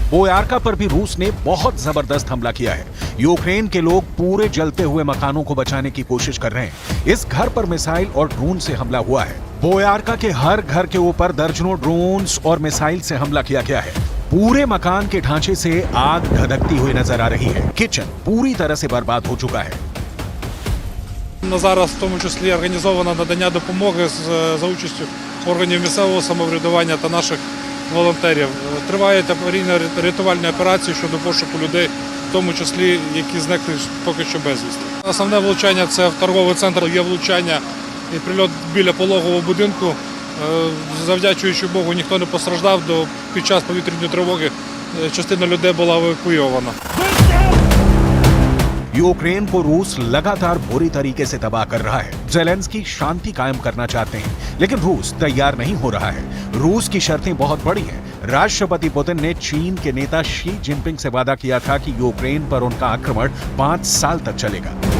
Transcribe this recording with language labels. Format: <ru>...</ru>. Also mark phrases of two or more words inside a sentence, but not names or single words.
<hi>बोयार्का पर भी रूस ने बहुत जबरदस्त हमला किया है। यूक्रेन के लोग पूरे जलते हुए मकानों को बचाने की कोशिश कर रहे हैं। इस घर पर मिसाइल और ड्रोन से हमला हुआ है। बोयार्का के हर घर के ऊपर दर्जनों ड्रोन्स और मिसाइल से हमला किया गया है। पूरे मकान के ढांचे से आग धधकती हुई नजर आ रही है। किचन पूरी तरह से बर्बाद हो चुका है।</hi> <uk>Зараз в тому числі організовано надання допомоги за участю органів місцевого самоврядування та наших волонтерів. Тривають аварійно-рятувальні операції щодо пошуку людей, в тому числі, які зникли поки що безвісти. Основне влучання – це в торговий центр. Є влучання і прильот біля пологового будинку. Завдячуючи Богу, ніхто не постраждав. Під час повітряної тривоги частина людей була евакуйована.</uk> <hi>यूक्रेन को रूस लगातार बुरी तरीके से तबाह कर रहा है। ज़ेलेंस्की शांति कायम करना चाहते हैं, लेकिन रूस तैयार नहीं हो रहा है। रूस की शर्तें बहुत बड़ी हैं। राष्ट्रपति पुतिन ने चीन के नेता शी जिनपिंग से वादा किया था कि यूक्रेन पर उनका आक्रमण 5 साल तक चलेगा।</hi>